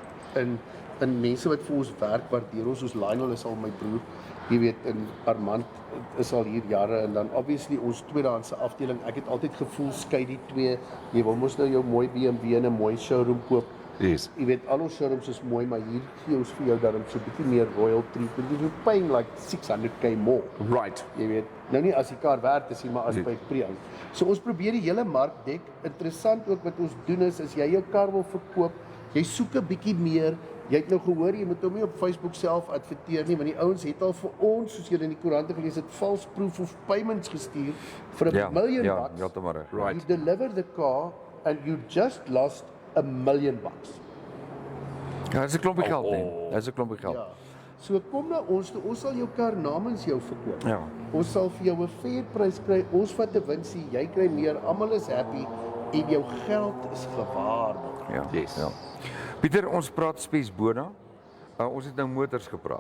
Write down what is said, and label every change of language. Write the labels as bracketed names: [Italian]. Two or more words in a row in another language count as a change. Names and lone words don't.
[Afrikaans] En mense wat vir ons werk waardeer ons, soos Lionel is al my broer, jy weet, en Armand is al hier jare en dan obviously ons tweedehandse afdeling. Ek het altyd gevoel skei die twee. Jy wil mos nou jou mooi BMW in 'n mooi showroom koop. [English] Yes. [Afrikaans] Jy weet al ons showrooms is mooi, maar hier gee ons vir jou daarom so 'n bietjie meer [English] royal treatment. You're paying like 600k more. Right. [Afrikaans] Jy weet, nou nie as die kar werd is nie, maar as Nee. by pre-owned. So ons probeer die hele mark dek. Interessant ook wat ons doen is as jy jou kar wil verkoop, jy soek 'n bietjie meer. Jy het nou gehoor jy moet hom nie op Facebook self adverteer nie, want die ouens het al vir ons, soos julle in die koerante gelees het, [English] false proof of payments [Afrikaans] gestuur vir [English] $1 million. [Afrikaans] Ja, te maar reg. [English] Right. You deliver the car and you just lost $1 million. [Afrikaans] Ja, dis 'n klompie geld nie. Dis 'n klompie geld. Ja. So kom na ons toe, ons sal jou kar namens jou verkoop. Ja. Ons sal vir jou 'n fair prys kry. Ons vat 'n winsie, jy kry meer, almal is happy en jou geld is gewaarborg. Ja. [English] Yes. [Afrikaans] Ja. Pieter, ons praat Spes Bona. Ons het nou motors gepraat.